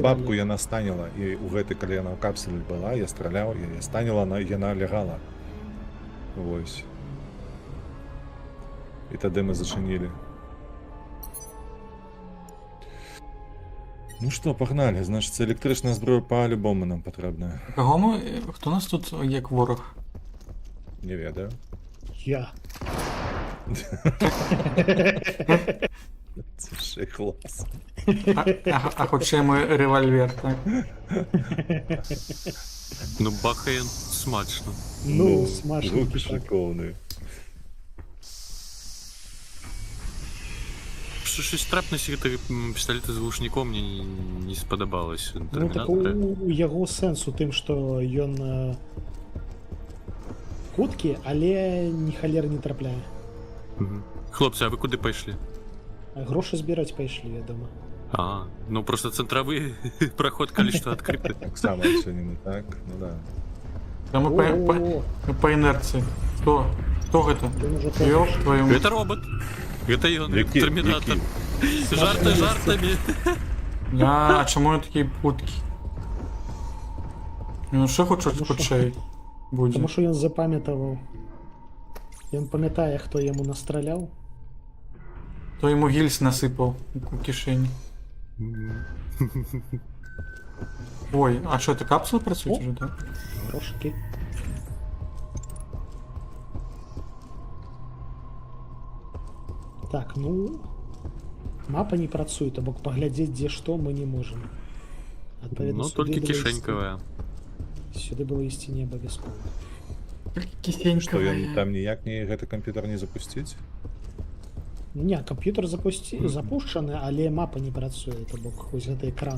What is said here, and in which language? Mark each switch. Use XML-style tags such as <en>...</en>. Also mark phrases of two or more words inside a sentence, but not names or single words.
<be>бабку яна станіла, і ў гэтай, калі яна ў капсуле была, я страляў, я станіла, яна лягала. Вось. І тады мы зачынілі. Ну што, пагналі, значыць, электрычная зброя па-любому нам патрэбная.</be> <uk>Кого ми. Хто у нас тут як ворог?</uk> <be>Не ведаю. Я.</be> <uk>Це ще клас.</uk> <be>А хутчэй мой револьвер, так?</be> <uk>Ну, бахає смачно. Ну, смачненький руки так. шиковні. Щось трапність пістолета з глушником мені не сподобалось.</uk> <be>Ну так у яго сэнс у тым, што ён хуткі, але ні халер не трапляе.</be> <uk>Мгм. Хлопці, а ви куди пайшлі?</uk> <be>А грошы збіраць пайшлі, вядома. А, ну просто центравы проход, калі што адкрыты. Так само адчынены, так? Ну да.</be> <uk>Та ми по інерції. Хто?</uk> <be>Хто гэта? Ён ужо</be> <ru>Ёб твою мать. Это робот. Это ён,</ru> <be>Які?</be> <ru>терминатор.</ru> <be>Які? Жарты жартами.</be> <uk>А чому він такий путкі? Ну ще хутчэй будзе.</uk> <be>Таму што ён запамятаваў. Ён памятае, хто яму настраляў.</be> <uk>То йому гільз насипав у кишені. Ой, а що, це капсула працює О. вже, так? Грошики. Так, ну...</uk> <be>Мапа не працуе, то бок паглядзець, дзе што мы не можам. Адпаведна, Ну, сюды толькі было</be> <uk>кишеньковая.</uk> <be>ісці- Сюды было ісці не абавязкова. Што ён там ніяк не гэты камп'ютар не запусціць? Не, камп'ютар запушчаны, але мапа не працуе, то бок вось гэты экран.</be>